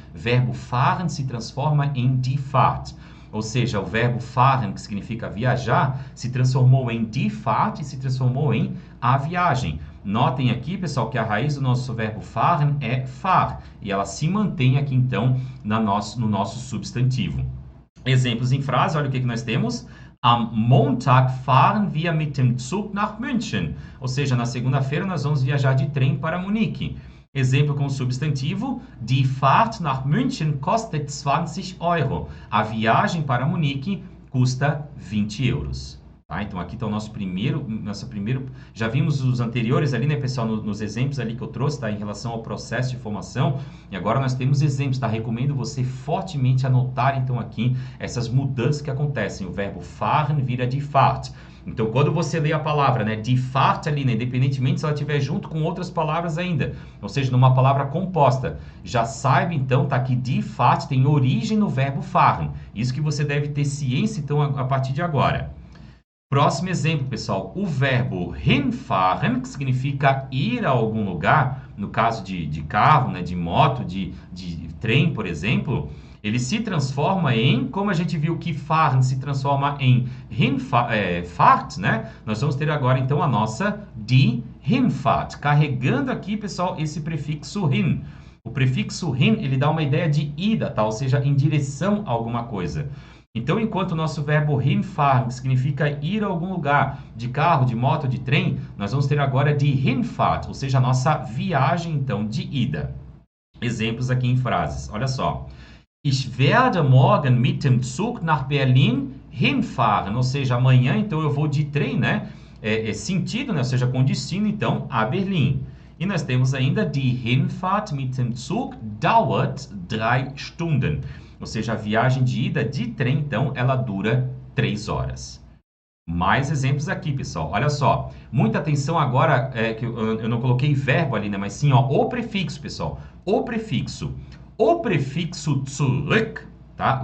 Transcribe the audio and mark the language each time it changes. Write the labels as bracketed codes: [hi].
[pt] Verbo fahren se transforma em die Fahrt. Ou seja, o verbo fahren, que significa viajar, se transformou em die Fahrt e se transformou em a viagem. Notem aqui, pessoal, que a raiz do nosso verbo fahren é fahr. E ela se mantém aqui, então, no nosso substantivo. Exemplos em frase, olha o que nós temos. [de] Am Montag fahren wir mit dem Zug nach München. [pt] Ou seja, na segunda-feira nós vamos viajar de trem para Munique. Exemplo com substantivo. [de] Die Fahrt nach München kostet 20 Euro. [pt] A viagem para Munique custa 20 euros. Tá? Então, aqui está o nosso primeiro... Já vimos os anteriores ali, né, pessoal, nos exemplos ali que eu trouxe, tá? Em relação ao processo de formação. E agora nós temos exemplos, tá? Recomendo você fortemente anotar, então, aqui essas mudanças que acontecem. O verbo fahren vira die Fahrt. Então, quando você lê a palavra, né, die Fahrt ali, né, independentemente se ela estiver junto com outras palavras ainda, ou seja, numa palavra composta, já saiba, então, tá, que die Fahrt tem origem no verbo fahren. Isso que você deve ter ciência, então, a partir de agora. Próximo exemplo, pessoal, o verbo hinfahren, que significa ir a algum lugar, no caso de carro, né, de moto, de trem, por exemplo, ele se transforma em, como a gente viu que fahren se transforma em Fahrt, né? Nós vamos ter agora, então, a nossa die Hinfahrt, carregando aqui, pessoal, esse prefixo hin. O prefixo hin, ele dá uma ideia de ida, tá? Ou seja, em direção a alguma coisa. Então, enquanto o nosso verbo hinfahren, que significa ir a algum lugar, de carro, de moto, de trem, nós vamos ter agora die Hinfahrt, ou seja, a nossa viagem, então, de ida. Exemplos aqui em frases. Olha só. [de] Ich werde morgen mit dem Zug nach Berlin hinfahren. [pt] Ou seja, amanhã, então, eu vou de trem, né? Sentido, né? Ou seja, com destino, então, a Berlim. E nós temos ainda [de] die Hinfahrt mit dem Zug dauert 3 Stunden. [pt] Ou seja, a viagem de ida de trem, então, ela dura 3 horas. Mais exemplos aqui, pessoal. Olha só. Muita atenção agora, que eu não coloquei verbo ali, né? Mas sim, ó, o prefixo, pessoal. O prefixo. O prefixo zurück, tá?